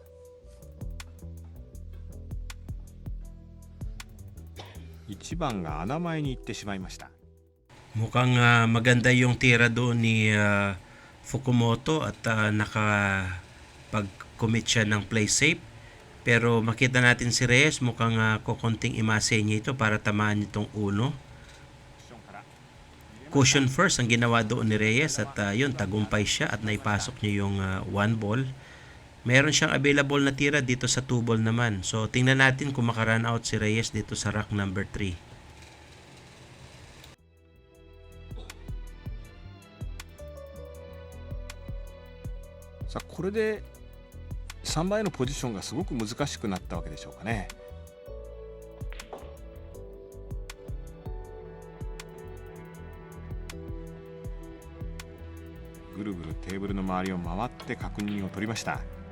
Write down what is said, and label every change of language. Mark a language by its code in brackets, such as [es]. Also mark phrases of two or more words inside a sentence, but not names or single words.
[ja] 。1 番が穴前に行ってしまいました。 [tl] Mukhang maganda yung tira doon ni Fukumoto at nakapag-commit siya ng [en] play safe. [tl] Pero makita natin si Reyes mukhang kukunting imase niya ito para tamaan itong 1. [en] Cushion first [tl] ang ginawa doon ni Reyes at yun, tagumpay siya at naipasok niya yung 1 ball. Meron siyang available na tira dito sa 2 ball naman. So tingnan natin kung makarun out si Reyes dito sa [en] rack number 3. [ja] さあこれで3番へのポジションがすごく難しくなったわけでしょうかね。ぐるぐるテーブルの周りを回って確認を取りました。